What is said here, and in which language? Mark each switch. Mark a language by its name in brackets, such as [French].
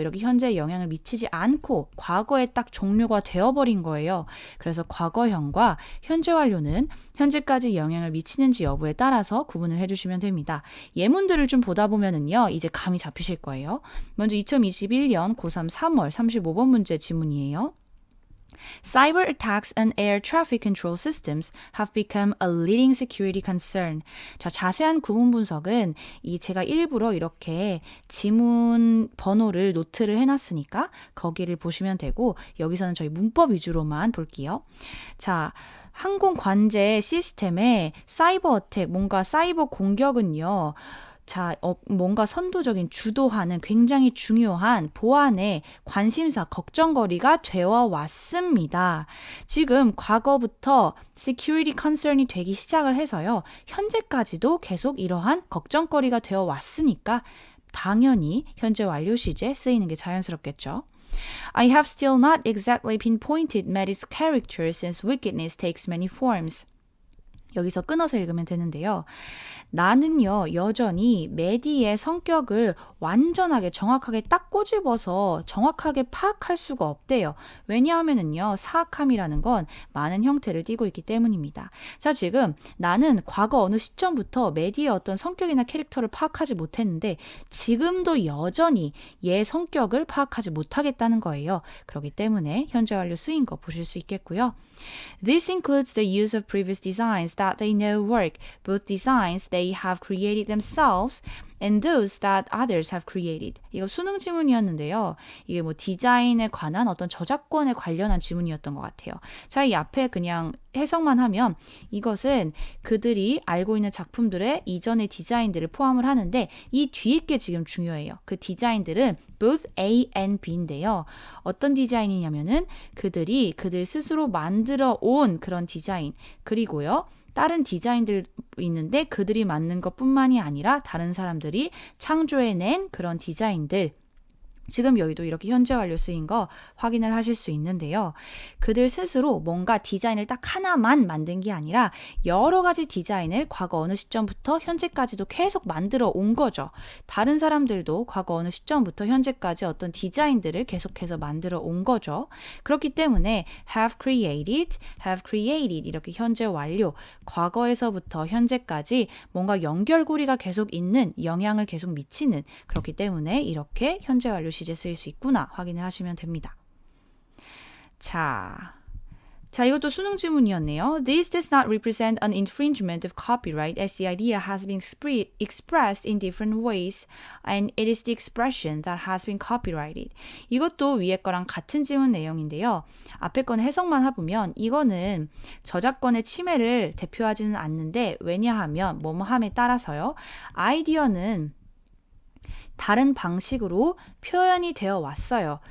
[Korean] 이렇게 현재에 영향을 미치지 않고 과거에 딱 종료가 되어버린 거예요. 그래서 과거형과 현재 완료는 현재까지 영향을 미치는지 여부에 따라서 구분을 해주시면 됩니다. 예문들을 좀 보다 보면은요. 이제 감이 잡히실 거예요. 먼저 2021년 고3 3월 35번 문제 지문이에요. [English] Cyber attacks on air traffic control systems have become a leading security concern. [Korean] 자, 자세한 구문 분석은 제가 일부러 이렇게 지문 번호를 노트를 해놨으니까 거기를 보시면 되고 여기서는 저희 문법 위주로만 볼게요. 자, 항공 관제 시스템에 사이버 어택, 뭔가 사이버 공격은요. 자, 뭔가 선도적인 주도하는 굉장히 중요한 보안의 관심사, 걱정거리가 되어 왔습니다. 지금 과거부터 [English] security concern [Korean] 이 되기 시작을 해서요. 현재까지도 계속 이러한 걱정거리가 되어 왔으니까 당연히 현재 완료 시제 쓰이는 게 자연스럽겠죠. [English] I have still not exactly pinpointed Maddie's character since wickedness takes many forms. [Korean] 여기서 끊어서 읽으면 되는데요. 나는요, 여전히 메디의 성격을 완전하게 정확하게 딱 꼬집어서 정확하게 파악할 수가 없대요. 왜냐하면은요, 사악함이라는 건 많은 형태를 띠고 있기 때문입니다. 자, 지금 나는 과거 어느 시점부터 메디의 어떤 성격이나 캐릭터를 파악하지 못했는데 지금도 여전히 얘 성격을 파악하지 못하겠다는 거예요. 그렇기 때문에 현재 완료 쓰인 거 보실 수 있겠고요. [English] This includes the use of previous designs that they know work, both designs they have created themselves and those that others have created. [Korean] 이거 수능 지문이었는데요. 이게 뭐 디자인에 관한 어떤 저작권에 관련한 지문이었던 것 같아요. 자, 이 앞에 그냥 해석만 하면 이것은 그들이 알고 있는 작품들의 이전의 디자인들을 포함을 하는데 이 뒤에 게 지금 중요해요. 그 디자인들은 [English] both A and B [Korean] 인데요. 어떤 디자인이냐면은 그들 스스로 만들어 온 그런 디자인 그리고요. 다른 디자인들 있는데 그들이 만든 것뿐만이 아니라 다른 사람들이 창조해낸 그런 디자인들 지금 여기도 이렇게 현재 완료 쓰인 거 확인을 하실 수 있는데요. 그들 스스로 뭔가 디자인을 딱 하나만 만든 게 아니라 여러 가지 디자인을 과거 어느 시점부터 현재까지도 계속 만들어 온 거죠. 다른 사람들도 과거 어느 시점부터 현재까지 어떤 디자인들을 계속해서 만들어 온 거죠. 그렇기 때문에 [English] have created [Korean] 이렇게 현재 완료, 과거에서부터 현재까지 뭔가 연결고리가 계속 있는, 영향을 계속 미치는, 그렇기 때문에 이렇게 현재 완료 시제 쓰일 수 있구나 확인을 하시면 됩니다. 자, 이것도 수능 지문이었네요. [English] This does not represent an infringement of copyright as the idea has been expressed in different ways and it is the expression that has been copyrighted. [Korean] 이것도 위에 거랑 같은 지문 내용인데요. 앞에 거는 해석만 해보면 이거는 저작권의 침해를 대표하지는 않는데 왜냐하면 뭐뭐함에 따라서요. 아이디어는 다른 방식으로 표현이 되어 왔어요.